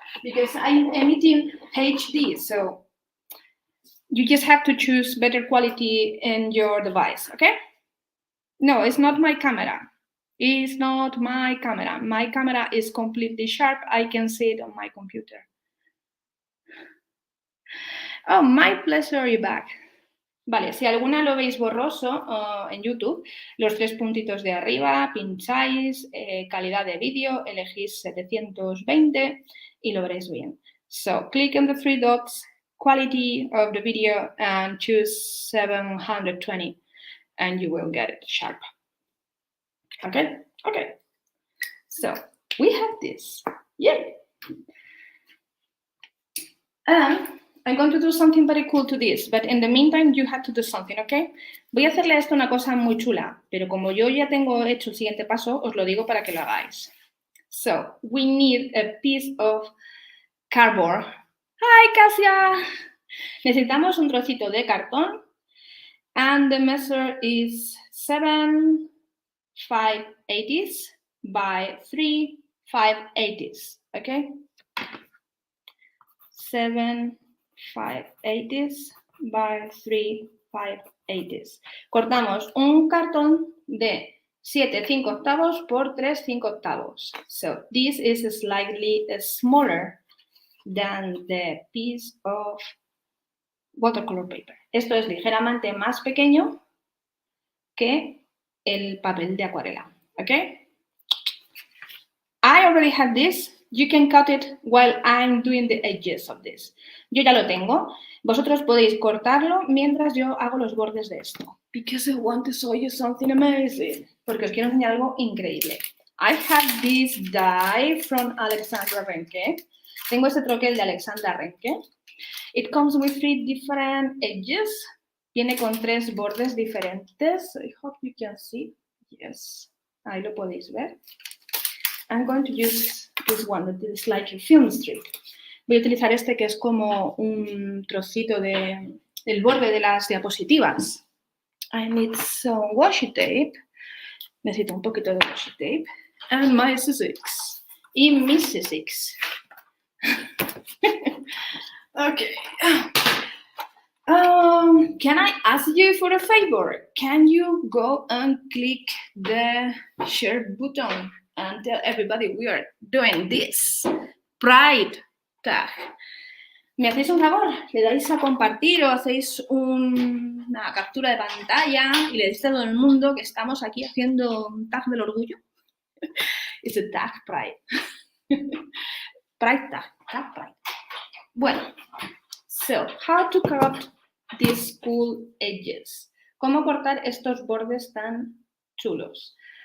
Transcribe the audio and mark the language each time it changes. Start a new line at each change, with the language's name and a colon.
English: Because I'm emitting HD, so you just have to choose better quality in your device, okay? No, it's not my camera. It's not my camera. My camera is completely sharp. I can see it on my computer. Oh, my pleasure, you're back.
Spanish: Vale, si alguna lo veis borroso en YouTube, los 3 puntitos de arriba, pincháis, calidad de vídeo, elegís 720 y lo veréis bien.
English: So, click on the 3 dots, quality of the video, and choose 720, and you will get it sharp. Okay? Okay. So, we have this. Yay! I'm going to do something very cool to this, but in the meantime, you have to do something, okay?
Spanish: Voy a hacerle a esto una cosa muy chula, pero como yo ya tengo hecho el siguiente paso, os lo digo para que lo hagáis.
English: So, we need a piece of cardboard. Hi, Casia!
Spanish: Necesitamos un trocito de cartón,
English: and the measure is 7 5/80 by 3 5/80, okay? 7 5/80 by 3 5/80.
Spanish: Cortamos un cartón de 7 5 octavos por 3 5 octavos.
English: So this is slightly smaller than the piece of watercolor paper.
Spanish: Esto es ligeramente más pequeño que el papel de acuarela.
English: Okay? I already have this. You can cut it while I'm doing the edges of this.
Spanish: Yo ya lo tengo. Vosotros podéis cortarlo mientras yo hago los bordes de esto.
English: Because I want to show you something amazing.
Spanish: Porque os quiero enseñar algo increíble.
English: I have this die from Alexandra Renke.
Spanish: Tengo este troquel de Alexandra Renke.
English: It comes with 3 different edges.
Spanish: Viene con 3 bordes diferentes.
English: I hope you can see. Yes.
Spanish: Ahí lo podéis ver.
English: I'm going to use this one that is like a film strip.
Spanish: Voy a utilizar este que es como un trocito del borde de las diapositivas.
English: I need some washi tape.
Spanish: Necesito un poquito de washi tape.
English: And my scissors.
Spanish: Y mis
English: scissors. Okay. Can I ask you for a favor? Can you go and click the share button and tell everybody we are doing this Pride tag.
Spanish: ¿Me hacéis un favor? ¿Le dais a compartir o hacéis una captura de pantalla y le decís a todo el mundo que estamos aquí haciendo un tag del orgullo?
English: It's a tag Pride. Pride tag Pride.
Spanish: Bueno,
English: so, how to cut these cool edges.
Spanish: ¿Cómo cortar estos bordes tan chulos?